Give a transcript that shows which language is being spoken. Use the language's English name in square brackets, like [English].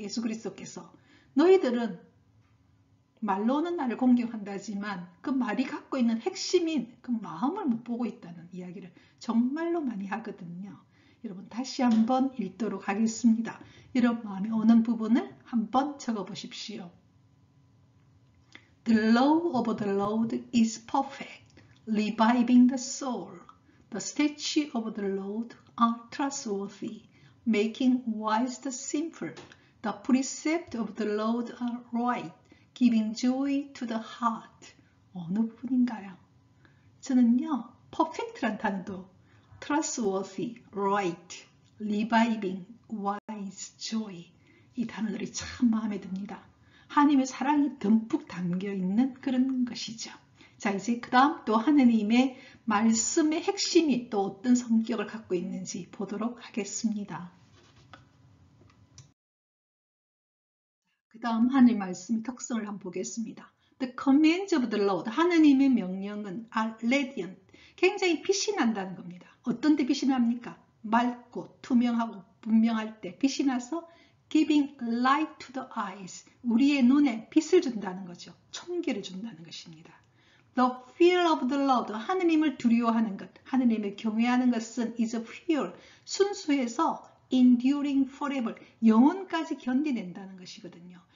[Korean] 예수 그리스도께서 너희들은 말로는 나를 공경한다지만 그 말이 갖고 있는 핵심인 그 마음을 못 보고 있다는 이야기를 정말로 많이 하거든요. 여러분 다시 한번 읽도록 하겠습니다. 여러분 마음에 오는 부분을 한번 적어 보십시오. [English] The law of the Lord is perfect, reviving the soul. The statutes of the Lord are trustworthy, making wise the simple. The precepts of the Lord are right, giving joy to the heart. [Korean] 어느 부분인가요? 저는요, perfect란 단어도 trustworthy, right, reviving, wise, joy 이 단어들이 참 마음에 듭니다. 하나님의 사랑이 듬뿍 담겨있는 그런 것이죠. 자, 이제 그 다음 또 하느님의 말씀의 핵심이 또 어떤 성격을 갖고 있는지 보도록 하겠습니다. 그 다음 하나님 말씀의 특성을 한번 보겠습니다. [English] The commands of the Lord, [Korean] 하느님의 명령은 [English] are radiant, [Korean] 굉장히 빛이 난다는 겁니다. 어떤 때 빛이 납니까? 맑고 투명하고 분명할 때 빛이 나서 [English] giving light to the eyes, [Korean] 우리의 눈에 빛을 준다는 거죠. 총기를 준다는 것입니다. [English] The fear of the Lord, [Korean] 하느님을 두려워하는 것, 하느님을 경외하는 것은 is a fear, 순수해서 [English] enduring forever, [Korean] 영원까지 견디낸다는 것이거든요.